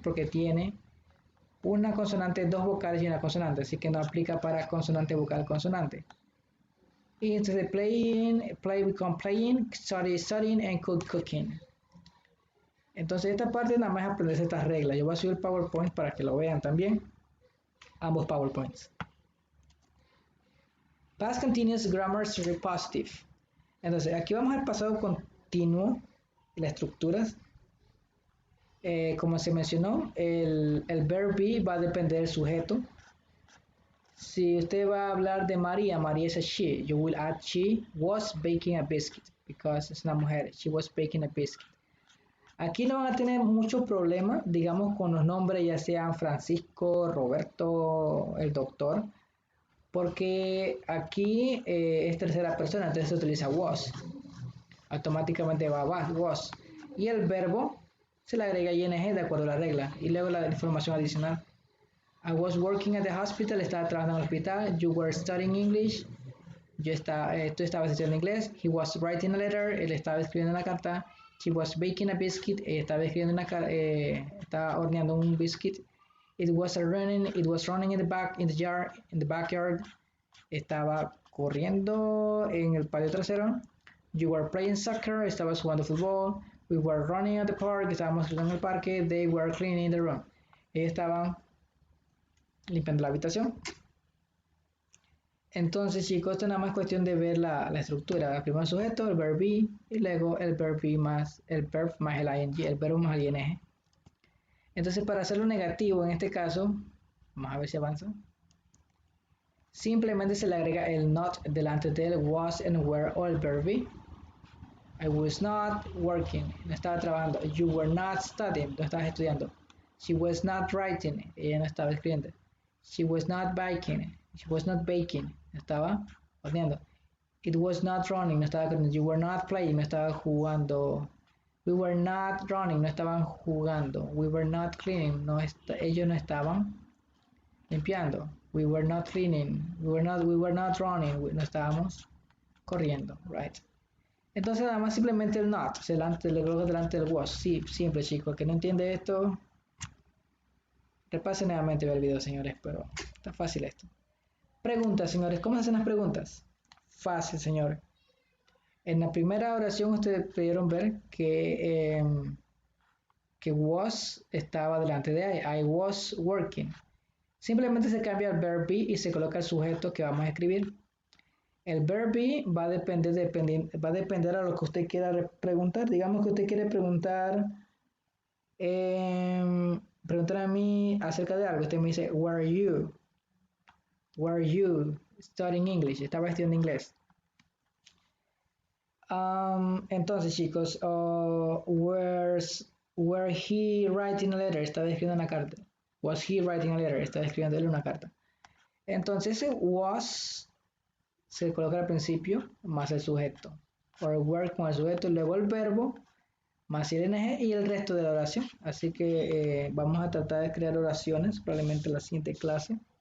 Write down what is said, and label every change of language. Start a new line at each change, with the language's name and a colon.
Spanish: Porque tiene una consonante, dos vocales y una consonante, así que no aplica para consonante vocal, consonante. Y entonces
English: play become playing, study studying, and cook cooking.
Spanish: Entonces esta parte nada más es aprenderse estas reglas. Yo voy a subir el PowerPoint para que lo vean también. Ambos PowerPoints.
English: Past continuous grammar positive.
Spanish: Entonces aquí vamos al pasado continuo y las estructuras. Como se mencionó, el verb be va a depender del sujeto. Si usted va a hablar de María, María es a she.
English: You will add she was baking a biscuit because
Spanish: es una mujer.
English: She was baking a biscuit.
Spanish: Aquí no van a tener mucho problema, digamos, con los nombres, ya sean Francisco, Roberto, el doctor, porque aquí es tercera persona, entonces se utiliza was. Automáticamente va was. Y el verbo se le agrega ing de acuerdo a la regla. Y luego la información adicional.
English: I was working at the hospital,
Spanish: estaba trabajando en el hospital.
English: You were studying English.
Spanish: Tú estabas estudiando inglés.
English: He was writing a letter,
Spanish: él estaba escribiendo una carta.
English: She was baking a biscuit,
Spanish: estaba escribiendo estaba horneando un biscuit.
English: It was running in the backyard.
Spanish: Estaba corriendo en el patio trasero.
English: You were playing soccer,
Spanish: estabas jugando fútbol.
English: We were running at the park,
Spanish: estábamos jugando en el parque.
English: They were cleaning the room.
Spanish: Ellos estaban limpiando la habitación. Entonces, chicos, esto nada más cuestión de ver la estructura. El primer sujeto, el verb be, y luego el verb be más el verb más el ing, el verbo más el ing. Entonces, para hacerlo negativo, en este caso, vamos a ver si avanza. Simplemente se le agrega el not delante del was and were o el verb be.
English: I was not working,
Spanish: no estaba trabajando.
English: You were not studying,
Spanish: no estabas estudiando.
English: She was not writing,
Spanish: ella no estaba escribiendo.
English: She was not baking,
Spanish: no estaba horneando.
English: It was not running,
Spanish: no estaba corriendo.
English: You were not playing,
Spanish: no estaba jugando.
English: We were not running,
Spanish: no estaban jugando.
English: We were not cleaning,
Spanish: ellos no estaban limpiando.
English: We were not cleaning, we were not running,
Spanish: no estábamos corriendo,
English: right?
Spanish: Entonces nada más simplemente el not, le coloco delante del was. Sí, simple, chicos. Que no entiende esto, repase nuevamente el video, señores, pero está fácil esto. Preguntas, señores. ¿Cómo se hacen las preguntas? Fácil, señores. En la primera oración ustedes pudieron ver que was estaba delante de
English: I was working.
Spanish: Simplemente se cambia el verb be y se coloca el sujeto que vamos a escribir. El verb be va a depender a lo que usted quiera preguntar. Digamos que usted quiere preguntar a mí acerca de algo. Usted me dice,
English: were you studying English?
Spanish: Estaba estudiando inglés. Entonces, chicos,
English: were he writing a letter?
Spanish: Estaba escribiendo una carta.
English: Was he writing a letter?
Spanish: Estaba escribiendo una carta. Entonces, ese was se coloca al principio más el sujeto. Or were con el sujeto, luego el verbo más el ing y el resto de la oración. Así que vamos a tratar de crear oraciones, probablemente en la siguiente clase.